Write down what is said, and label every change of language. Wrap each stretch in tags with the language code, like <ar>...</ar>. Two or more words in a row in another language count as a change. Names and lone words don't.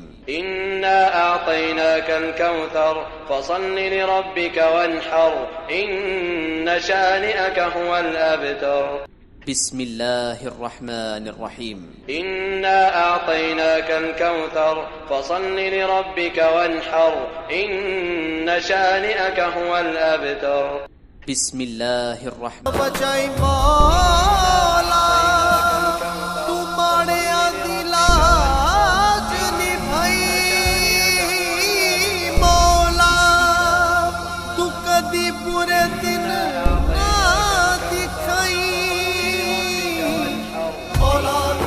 <ar>إنا أعطيناك الكوثر فصل لربك وانحر إن شانئك هو الأبتر. بسم الله الرحمن الرحيم. إنا أعطيناك الكوثر فصل لربك وانحر إن شانئك هو الأبتر. بسم الله الرحمن.</ar> <pa>ਬਚਾਈ ਮੌਲਾ ਤੂ ਮਾੜਿਆ ਦੀ ਲਾਜ ਨਿਭਾਈ, ਮੌਲਾ ਤੂ ਕਦੀ ਬੁਰੇ ਦਿਨ ਨਾ ਦਿਖਾਈ, ਮੌਲਾ ਤੂ</pa>